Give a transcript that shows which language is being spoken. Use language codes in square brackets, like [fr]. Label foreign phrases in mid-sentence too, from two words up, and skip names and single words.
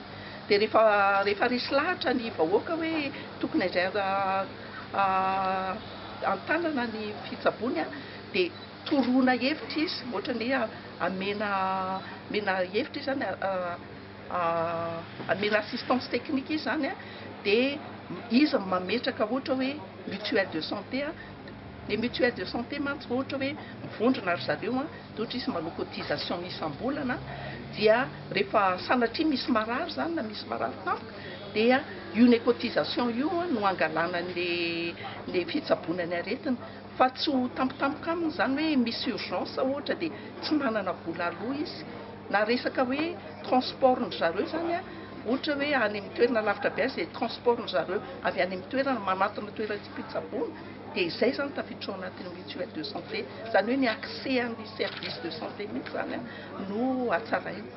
[mg] Dia rehefa resy lahatra ny vahoaka hoe tokony antanana ny fitsaboana dia toroana hevitra izy, ohatra ny amena hevitra izy zany amena [fr] assistance technique [mg] izy zany dia izy mametraka ohatra hoe [fr] mutuelle de santé les mutuelles de santé [mg] mantsy ohatra hoe mivondrona ry zareo dia ohatra izy manao cotisation isam-bolana dia rehefa sanatria misy marary zany na misy marary tampoka dia io ny cotisation io no angalana ny fitsaboana ny aretina fa tsy ho tampotampoka aminy zany hoe misy urgence ohatra dia tsy manana vola aloha izy na resaka hoe transport ny zareo zany ohatra hoe any amin'ny toerana lavitra be azy dia transport ny zareo avy any amin'ny toerana manatona toeram-pitsaboana dia izay zany tafiditra ao anatin'ny [fr] mutuelle de santé [mg] zany hoe ny accès amin'ny [fr] service de santé [mg] mihitsy zany no hatsaraina.